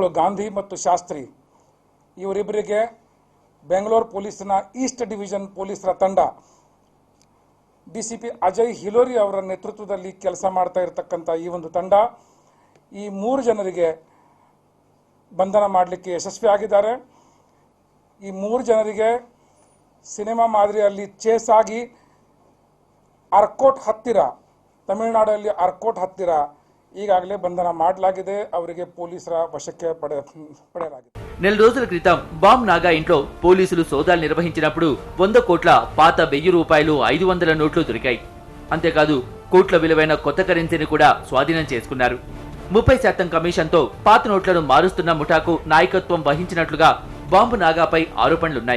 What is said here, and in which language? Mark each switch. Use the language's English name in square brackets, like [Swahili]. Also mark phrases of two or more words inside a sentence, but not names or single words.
[Kannada] ಗಾಂಧಿ ಮತ್ತು ಶಾಸ್ತ್ರಿ ಇವರಿಬ್ಬರಿಗೆ ಬೆಂಗಳೂರು ಪೊಲೀಸಿನ [English] East Division [Kannada] ಪೊಲೀಸರ ತಂಡ ಡಿಸಿಪಿ ಅಜಯ್ ಹಿಲೋರಿ ಅವರ ನೇತೃತ್ವದಲ್ಲಿ ಕೆಲಸ ಮಾಡ್ತಾ ಇರತಕ್ಕಂಥ ಈ ಒಂದು ತಂಡ ಈ 3 ಜನರಿಗೆ ಬಂಧನ ಮಾಡಲಿಕ್ಕೆ ಯಶಸ್ವಿಯಾಗಿದ್ದಾರೆ. ಈ 3 ಜನರಿಗೆ ಸಿನಿಮಾ ಮಾದರಿಯಲ್ಲಿ ಚೇಸ್ ಆಗಿ ಆರ್ಕೋಟ್ ಹತ್ತಿರ, ತಮಿಳುನಾಡಲ್ಲಿ ಆರ್ಕೋಟ್ ಹತ್ತಿರ ಈಗಾಗಲೇ ಬಂಧನ ಮಾಡಲಾಗಿದೆ. ಅವರಿಗೆ ಪೊಲೀಸರ ವಶಕ್ಕೆ ಪಡೆಯಲಾಗಿದೆ. [Telugu] నెల రోజుల క్రితం బాంబు నాగా ఇంట్లో పోలీసులు సోదాలు నిర్వహించినప్పుడు 100 కోట్ల పాత 1000 రూపాయలు, 500 నోట్లు దొరికాయి. అంతేకాదు కోట్ల విలువైన కొత్త కరెన్సీని కూడా స్వాధీనం చేసుకున్నారు. 30% కమిషన్తో పాత నోట్లను మారుస్తున్న ముఠాకు నాయకత్వం వహించినట్లుగా బాంబు నాగాపై ఆరోపణలున్నాయి.